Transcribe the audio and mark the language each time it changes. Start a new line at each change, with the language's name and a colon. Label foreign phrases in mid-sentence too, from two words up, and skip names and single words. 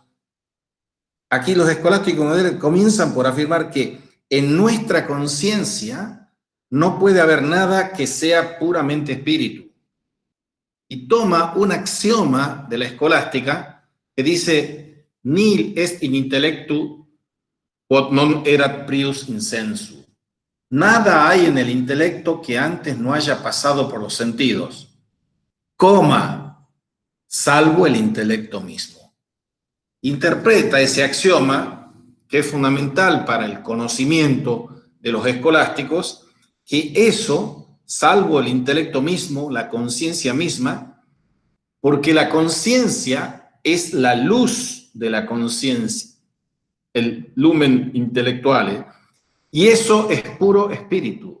Spanish: Aquí los escolásticos modernos comienzan por afirmar que en nuestra conciencia no puede haber nada que sea puramente espíritu. Y toma un axioma de la escolástica que dice,
Latin: nil est in intellectu quod non erat prius in sensu.
Spanish: Nada hay en el intelecto que antes no haya pasado por los sentidos, salvo el intelecto mismo. Interpreta ese axioma, que es fundamental para el conocimiento de los escolásticos, que eso, salvo el intelecto mismo, la conciencia misma, porque la conciencia es la luz de la conciencia, el lumen intelectual, y eso es puro espíritu.